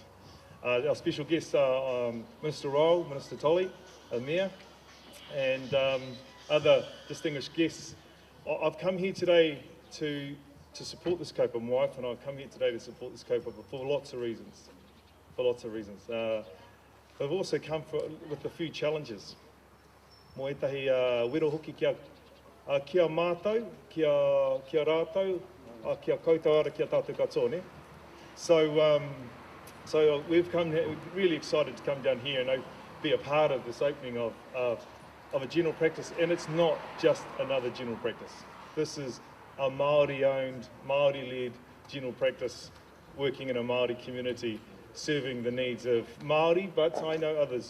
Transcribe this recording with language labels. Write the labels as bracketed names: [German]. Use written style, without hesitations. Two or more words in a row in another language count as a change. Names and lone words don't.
[English] Our special guests are Minister Ryall, Minister Tolly, Mayor, and other distinguished guests. I've come here today to support this kaupapa. My wife and I have come here today to support this kaupapa for lots of reasons. They've also come with a few challenges. [Māori] Mo etahi wero hoki kia mātou, kia rātou, kia koutou ara kia tātou katoa, ne? [English] So we've come here, we're really excited to come down here and be a part of this opening of a general practice. And it's not just another general practice. This is a Māori-owned, Māori-led general practice working in a Māori community, serving the needs of Māori, but I know others.